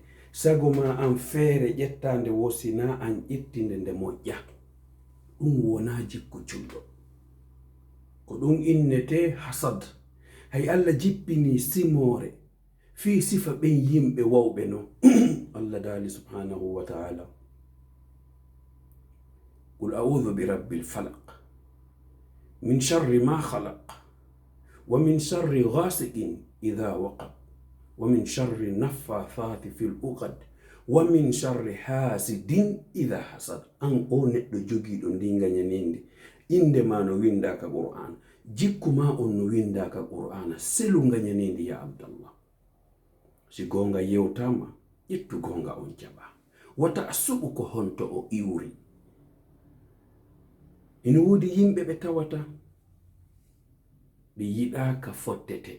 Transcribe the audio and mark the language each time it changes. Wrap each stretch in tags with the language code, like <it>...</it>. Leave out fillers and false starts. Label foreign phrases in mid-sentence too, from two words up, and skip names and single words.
<ff>Sago ma an feere ƴettande wosina an ƴettinde nde moƴƴa. Ɗum wona jikku julɗo. Ko ɗum innete hasad. Hay Allah jippini simore fi sifa ɓen yimɓe wawɓe no. Allah daali</ff> <ar>سبحانه وتعالى. قل أعوذ برب الفلق من شر ما خلق ومن شر غاسق إذا وقب ومن شر النفاثات في العقد ومن شر حاسد إذا حسد.</ar> <ff>An o neɗɗo jogiɗo ndi ngañanendi, inde ma no windaka Qur'an, jikku ma on no windaka Qur'ana. Selu ngañanendi ya Abdallah. Si gonga yewtama, ƴettu gonga on jaɓa. Wata a suɓu ko honto o iwri. Ina woodi yimɓe ɓe tawata ɓe yiɗa ka fottete.</ff>